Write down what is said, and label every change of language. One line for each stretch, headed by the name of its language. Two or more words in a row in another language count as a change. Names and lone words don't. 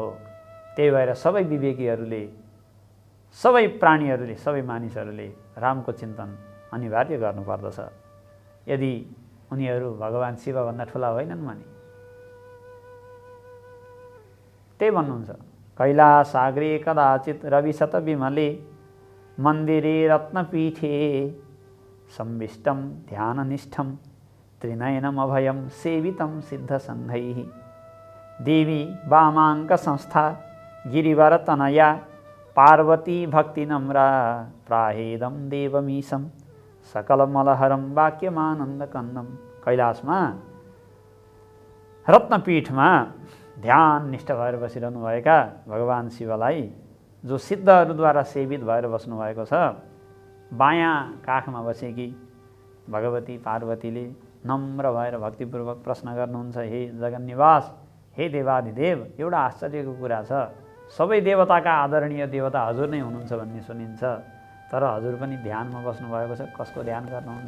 Nepali: त्यही भएर सबै विवेकीहरूले, सबै प्राणीहरूले, सबै मानिसहरूले रामको चिन्तन अनिवार्य गर्नुपर्दछ, यदि उनीहरू भगवान् शिवभन्दा ठुला होइनन् भने। त्यही भन्नुहुन्छ,
Sanskrit: कैलासाग्रे कदाचित रविशत विमले मन्दिरे रत्नपीठे संविष्टं ध्याननिष्ठं त्रिनयनमभयं सेवितं सिद्धसङ्घैः देवी वामाङ्क संस्था गिरिवरतनया पार्वती भक्तिनम्रा प्राहेदं देवमीशं सकलमलहरं वाक्यमानन्दकन्दं।
Nepali: कैलाशमा रत्नपीठमा ध्यान निष्ठ भएर बसिरहनुभएका भगवान् शिवलाई जो सिद्धहरूद्वारा सेवित भएर बस्नुभएको छ, बायाँ काखमा बसेकी भगवती पार्वतीले नम्र भएर भक्तिपूर्वक प्रश्न गर्नुहुन्छ, हे जगन्निवास, हे देवाधिदेव, एउटा आश्चर्यको कुरा छ, सबै देवताका आदरणीय देवता हजुर नै हुनुहुन्छ भन्ने सुनिन्छ, तर हजुर पनि ध्यानमा बस्नुभएको छ, कसको ध्यान गर्नुहुन्छ?